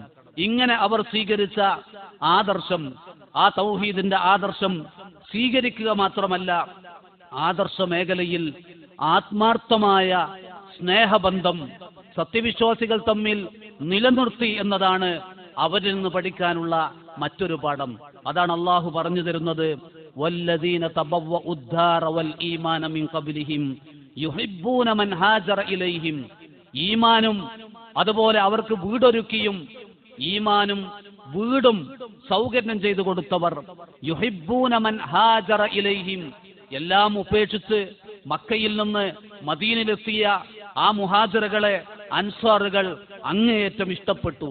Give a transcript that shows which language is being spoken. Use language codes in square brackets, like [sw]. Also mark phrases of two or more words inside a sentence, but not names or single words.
[ml] ഇങ്ങനെ അവർ സ്വീകരിച്ച ആദർശം, ആ തൗഹീദിന്റെ ആദർശം സ്വീകരിക്കുക മാത്രമല്ല, ആദർശ മേഖലയിൽ ആത്മാർത്ഥമായ സ്നേഹബന്ധം സത്യവിശ്വാസികൾ തമ്മിൽ നിലനിർത്തി എന്നതാണ് അവരിൽ നിന്ന് പഠിക്കാനുള്ള മറ്റൊരു പാഠം. അതാണ് അള്ളാഹു പറഞ്ഞു തരുന്നത്, [ar] والذين تبوءوا الدار والإيمان من قبلهم يحبون من هاجر إليهم. [ml] ഈമാനും അതുപോലെ അവർക്ക് വീടൊരുക്കിയും ഈമാനും വീടും സൗകര്യം ചെയ്തു കൊടുത്തവർ, [ar] يحبون من هاجر إليهم, [ml] എല്ലാം ഉപേക്ഷിച്ച് മക്കയിൽ നിന്ന് മദീനയിലെത്തിയ ആ മുഹാജിറുകളെ അൻസാറുകൾ അങ്ങേയറ്റം ഇഷ്ടപ്പെട്ടു.